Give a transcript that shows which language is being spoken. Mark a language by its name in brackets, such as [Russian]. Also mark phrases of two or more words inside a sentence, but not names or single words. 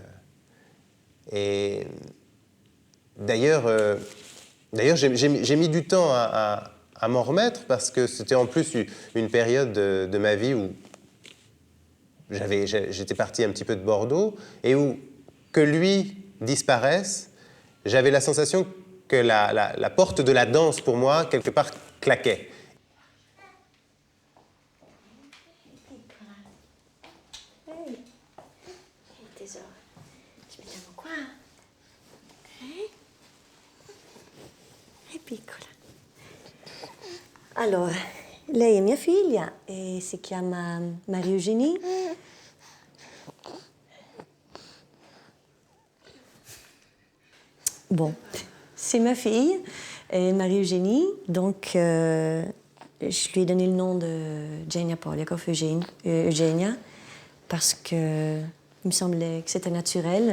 [French] Et d'ailleurs, j'ai mis du temps à m'en remettre parce que c'était en plus une période de ma vie où j'étais parti un petit peu de Bordeaux et où que lui disparaisse, j'avais la sensation que la porte de la danse pour moi, quelque part, claquait. [Italian] Tesoro, ci mettiamo qua. Ok? È piccola. Allora, lei è mia figlia e si chiama Marie-Eugénie. [French] Bon, c'est ma fille, Marie-Eugénie, donc je lui ai donné le nom de Genia Poliakoff, Eugenia, parce que il me semblait que c'était naturel.